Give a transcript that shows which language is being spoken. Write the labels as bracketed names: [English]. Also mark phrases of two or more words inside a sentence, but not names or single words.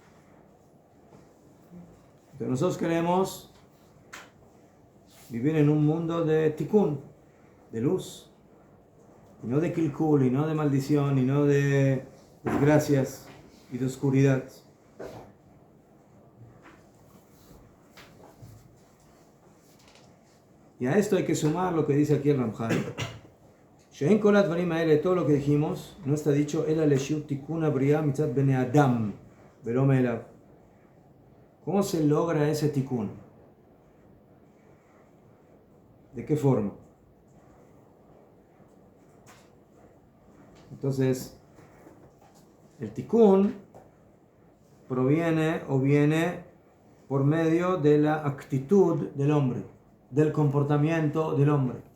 [Spanish] Entonces nosotros queremos vivir en un mundo de tikkun, de luz, y no de kilkul, y no de maldición, y no de desgracias y de oscuridad. Y a esto hay que sumar lo que dice aquí el Ramjal. [Hebrew] שאין כל הדברים האלה, [Spanish] todo lo que dijimos, no está dicho [Hebrew] אלא לשיעור תיקון הבריאה מצד בני אדם ולא מאליו. [Spanish] ¿Cómo se logra ese tikkun? ¿De qué forma? Entonces, el tikkun viene por medio de la actitud del hombre, del comportamiento del hombre.